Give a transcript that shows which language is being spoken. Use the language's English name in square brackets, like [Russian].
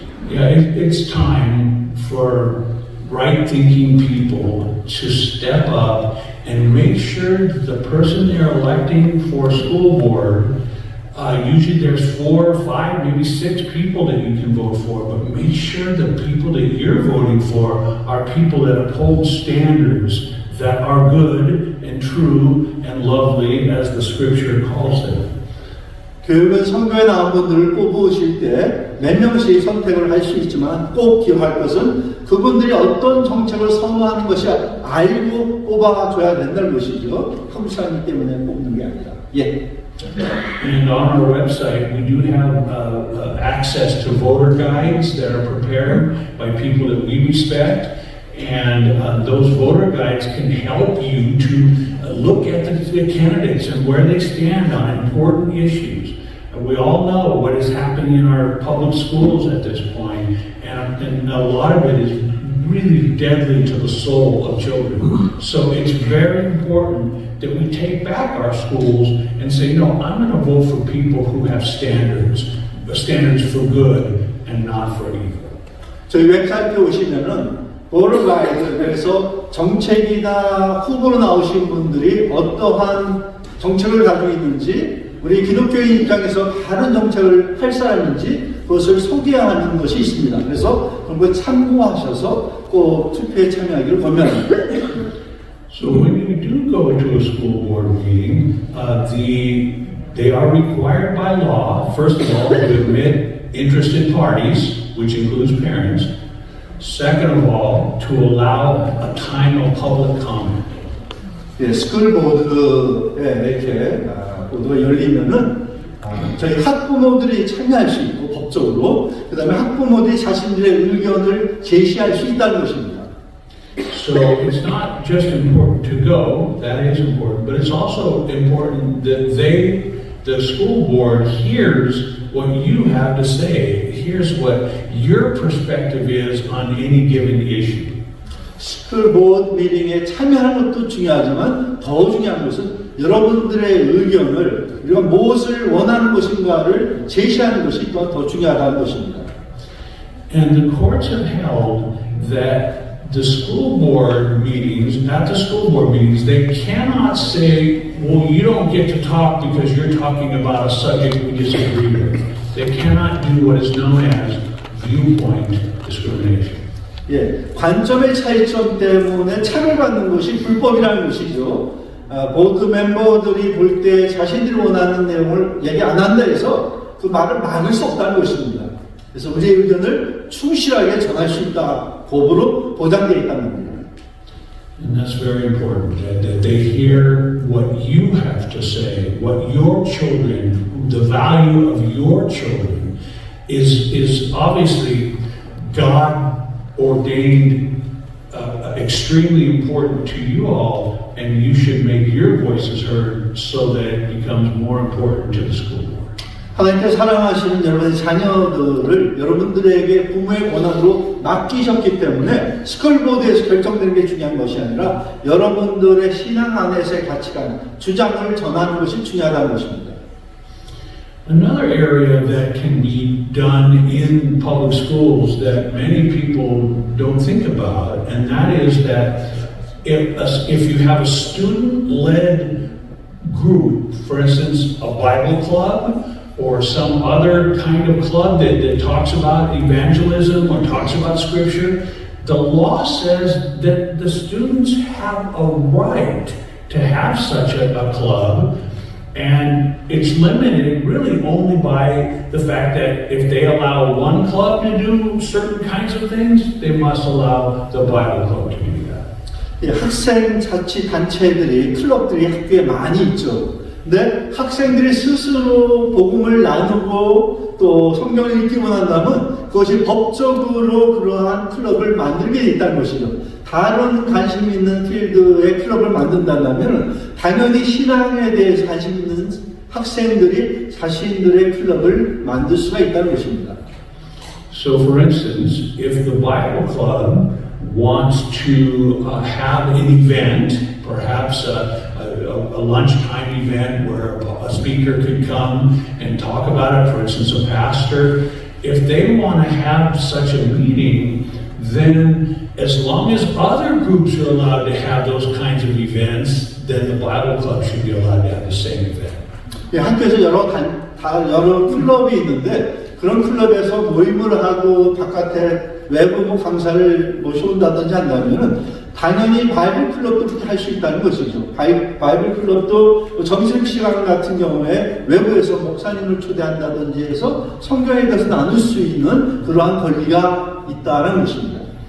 [English] Yeah, it's time for right-thinking people to step up and make sure that the person they're electing for school board, usually there's 4 or 5, maybe 6 people that you can vote for, but make sure the people that you're voting for are people that uphold standards that are good and true and lovely as the scripture calls them. [Korean] 교육은 선거에 나온 분들을 뽑으실 때 몇 명씩 선택을 할 수 있지만 꼭 기억할 것은 그분들이 어떤 정책을 선호하는 것이 알고 뽑아줘야 된다는 것이죠. 한국 사람이기 때문에 뽑는 게 아니라. 예. [English] And on our website, we do have access to voter guides that are prepared by people that we respect. And those voter guides can help you to look at the candidates and where they stand on important issues. And we all know what is happening in our public schools at this point, and a lot of it is really deadly to the soul of children. So it's very important that we take back our schools and say, no, I'm going to vote for people who have standards for good and not for evil. [Korean] 저희 웹사이트에 오시면은 보러 가이드, 그래서 정책이나 후보로 나오신 분들이 어떠한 정책을 가지고 있는지, 우리 기독교인 입장에서 다른 정책을 할 사람인지 그것을 소개하는 것이 있습니다. 그래서 그런 걸 참고하셔서 꼭 투표에 참여하기를 권면합니다. [English] So when you do go to a school board meeting, they are required by law, first of all, to admit interested parties, which includes parents. Second of all, to allow a time of public comment. [Korean] 예, 스쿨보드에 이렇게 보도가 열리면은 저희 학부모들이 참여할 수 있고 법적으로 그 다음에 학부모들이 자신들의 의견을 제시할 수 있다는 것입니다. [English] So it's not just important to go, that is important, but it's also important that the school board hears what you have to say, hears what your perspective is on any given issue. [Korean] 스쿨보드 미팅에 참여하는 것도 중요하지만 더 중요한 것은 여러분들의 의견을 우리가 무엇을 원하는 것인가를 제시하는 것이 또 더 중요하다는 것입니다. [English] And the courts have held that the school board meetings, at the school board meetings, they cannot say, well, you don't get to talk because you're talking about a subject we disagree with. They cannot do what is known as viewpoint discrimination. [Korean] 예, 관점의 차이점 때문에 차별받는 것이 불법이라는 것이죠. 보드 멤버들이 볼 때 자신들이 원하는 내용을 얘기 안 한다 해서 그 말을 막을 수 없다는 것입니다. 그래서 우리의 의견을 충실하게 전할 수 있다. 법으로 보장되어 있다는 겁니다. [English] And that's very important, that they hear what you have to say, what your children, the value of your children is obviously God ordained, extremely important to you all, and you should make your voices heard so that it becomes more important to the school board. [Korean] 하나님께서 사랑하시는 여러분의 자녀들을 여러분들에게 부모의 권한으로 맡기셨기 때문에 스쿨보드에서 결정되는 게 중요한 것이 아니라 여러분들의 신앙 안에서의 가치관, 주장을 전하는 것이 중요하다는 것입니다. [English] Another area that can be done in public schools that many people don't think about, and that is that if you have a student-led group, for instance, a Bible club, or some other kind of club that talks about evangelism or talks about scripture, the law says that the students have a right to have such a club, and it's limited really only by the fact that if they allow one club to do certain kinds of things, they must allow the Bible club to do that. [Korean] 예, 학생 자치 단체들이 클럽들이 학교에 많이 있죠. 근데 학생들이 스스로 복음을 나누고 또 성경을 읽기 원한다면 그것이 법적으로 그러한 클럽을 만들게 돼 있다는 것이죠. 다른 관심 있는 필드의 클럽을 만든다면 당연히 신앙에 대해서 관심 있는 학생들이 자신들의 클럽을 만들 수가 있다는 것입니다. [English] So for instance, if the Bible Club wants to have an event, perhaps a lunchtime event where a speaker could come and talk about it, for instance, a pastor, if they want to have such a meeting, then as long as other groups are allowed to have those kinds of events, then the Bible Club should be allowed to have the same event. [Korean] 예, 학교에서 여러 클럽이 있는데 그런 클럽에서 모임을 하고 바깥에 외부 강사를 모셔온다든지 한다면 당연히 바이블 클럽도 그렇게 할 수 있다는 것이죠. 바이블 클럽도 점심시간 같은 경우에 외부에서 목사님을 초대한다든지 해서 성경에 대해서 나눌 수 있는 그러한 권리가 있다는 것입니다.